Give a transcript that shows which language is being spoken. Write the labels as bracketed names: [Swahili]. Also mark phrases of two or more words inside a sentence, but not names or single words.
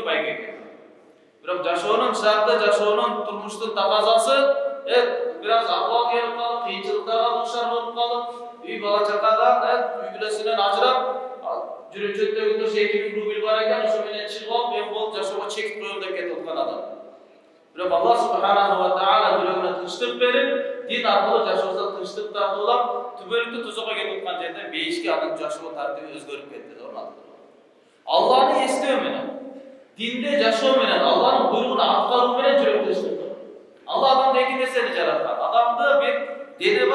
[Kyrgyz] байке экен бирок жашоонун шарты жашоонун турмуштун таказасы бир аз акыбал келип калып кыйынчылыктарга дуушар болуп калып үй бала чакадан үй бүлөсүнөн ажырап жүрөчөттөгү 2000 рубль бар экен ошо менен чыгып алып мен болуп жашоого чекит коем деп кетип аткан адам бирок Аллах [Arabic] سبحانه وتعالى [Kyrgyz] жүрөгүнө тынчтык берип дин аркылуу жашоосуна тынчтык тартуулап түбөлүктүү тозокко кетип аткан жерде бейишке анын жашоо тартиби өзгөрүп кетти Алланы эстөө менен динде жашоо менен Алланын буйругун аткаруу менен жүрөк тынчтык Алла адамды эки нерсени жараткан адамды бир дене бар